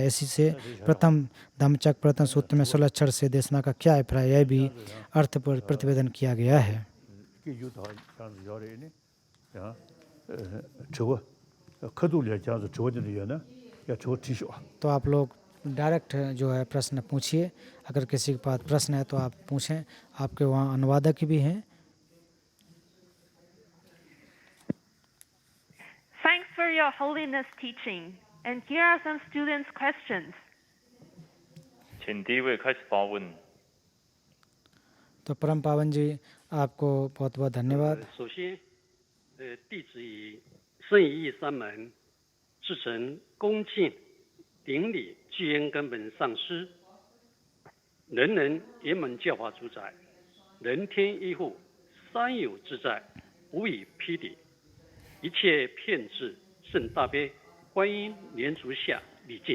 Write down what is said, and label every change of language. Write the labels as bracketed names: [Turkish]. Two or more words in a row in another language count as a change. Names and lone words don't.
[Hindi] इसी से प्रथम धम्मचक्र प्रथम सूत्र में सुलक्षण से देशना का क्या अभिप्राय यह भी अर्थ पर प्रतिवेदन किया गया है। तो आप लोग डायरेक्ट जो है प्रश्न पूछिए, अगर किसी के पास प्रश्न है तो आप पूछें, आपके वहाँ अनुवादक भी हैं। [English] Thanks for your holiness teaching, and here are some students' questions. [Chinese] 请第一位开始发问。 [Hindi] तो परम पावन जी आपको बहुत बहुत धन्यवाद। [Chinese] 首先，弟子以圣义三门至诚恭敬顶礼具恩根本上师，人人圆满教法主宰，人天依护，三有自在，无以匹敌，一切骗智圣大悲观音莲足下礼敬。